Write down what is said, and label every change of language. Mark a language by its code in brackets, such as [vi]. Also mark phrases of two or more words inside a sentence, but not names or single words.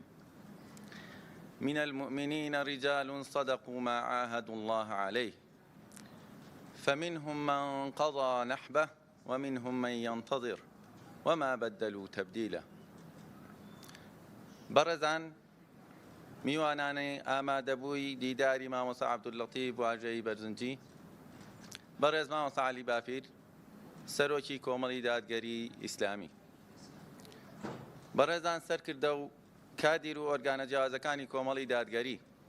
[ar] من المؤمنين رجال صدقوا ما عاهدوا الله عليه فمنهم من قضى نحبه ومنهم من ينتظر وما بدلوا تبديلا. [ckb] بەڕێزان میوانانی ئامادەبووی دیداری مامۆستا عەبدولەتیف واژەی بەرزنجی بەڕێز مامۆستا عەلی باپیر سەرۆکی کۆمەڵی دادگەری ئیسلامی بەڕێزان سەرکردە و کادیر و ئۆرگانە جیاوازەکانی کۆمەڵی دادگەری